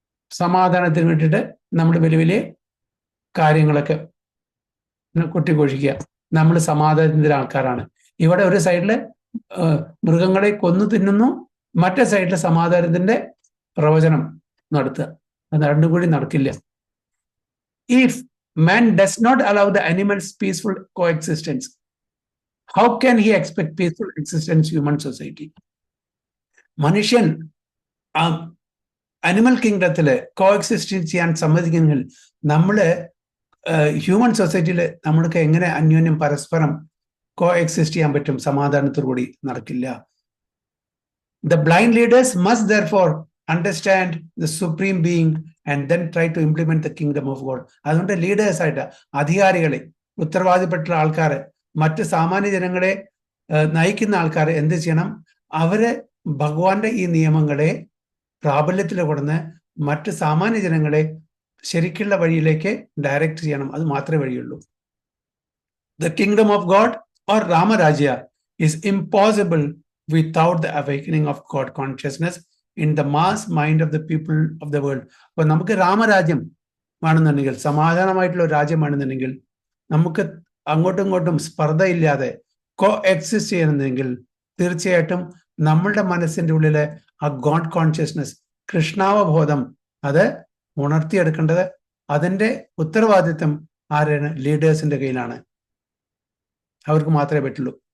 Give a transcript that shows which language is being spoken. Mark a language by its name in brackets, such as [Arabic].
[Malayalam] സമാധാനത്തിന് വേണ്ടിയിട്ട് നമ്മൾ വലിയ വലിയ കാര്യങ്ങളൊക്കെ കൊട്ടിഘോഷിക്കുക. നമ്മൾ സമാധാനത്തിന്റെ ആൾക്കാരാണ്. ഇവിടെ ഒരു സൈഡില് മൃഗങ്ങളെ കൊന്നു തിന്നുന്നു, മറ്റേ സൈഡില് സമാധാനത്തിന്റെ പ്രവചനം നടത്തുക. അത് രണ്ടും കൂടി നടക്കില്ല. [English] If man does not allow the animals peaceful coexistence, how can he expect peaceful existence in human society? [Malayalam] മനുഷ്യൻ അനിമൽ കിങ്ഡത്തില് കോഎക്സിസ്റ്റ് ചെയ്യാൻ സമ്മതിക്കുന്നെങ്കിൽ നമ്മള് ഹ്യൂമൻ സൊസൈറ്റിയിൽ നമ്മൾക്ക് എങ്ങനെ അന്യോന്യം പരസ്പരം കോഎക്സിസ്റ്റ് ചെയ്യാൻ പറ്റും? സമാധാനത്തോടുകൂടി നടക്കില്ല. [English] The blind leaders must therefore understand the supreme being and then try to implement the kingdom of God. [Malayalam] അതുകൊണ്ട് ലീഡേഴ്സ് ആയിട്ട് അധികാരികളെ, ഉത്തരവാദിപ്പെട്ട ആൾക്കാരെ, മറ്റ് സാമാന്യ ജനങ്ങളെ നയിക്കുന്ന ആൾക്കാരെ എന്ത് ചെയ്യണം? അവര് ഭഗവാന്റെ ഈ നിയമങ്ങളെ പ്രാബല്യത്തിൽ കൊടുന്ന് മറ്റ് സാമാന്യ ജനങ്ങളെ ശരിക്കുള്ള വഴിയിലേക്ക് ഡയറക്റ്റ് ചെയ്യണം. അത് മാത്രമേ വഴിയുള്ളൂ. [English] The kingdom of God or Ramarajya is impossible without the awakening of God consciousness in the mass mind of the people of the world. [Malayalam] അപ്പോൾ നമുക്ക് രാമരാജ്യം വേണമെന്നുണ്ടെങ്കിൽ, സമാധാനമായിട്ടുള്ള ഒരു രാജ്യം വേണമെന്നുണ്ടെങ്കിൽ, നമുക്ക് അങ്ങോട്ടും ഇങ്ങോട്ടും സ്പർദ്ധയില്ലാതെ കോ എക്സിസ്റ്റ് ചെയ്യണമെങ്കിൽ തീർച്ചയായിട്ടും നമ്മളുടെ മനസ്സിന്റെ ഉള്ളിലെ ആ ഗോഡ് കോൺഷ്യസ്നസ്, കൃഷ്ണാവബോധം, അത് ഉണർത്തിയെടുക്കേണ്ടത് അതിന്റെ ഉത്തരവാദിത്വം ആരാണ്? ലീഡേഴ്സിന്റെ കയ്യിലാണ്. അവർക്ക് മാത്രമേ പറ്റുള്ളൂ.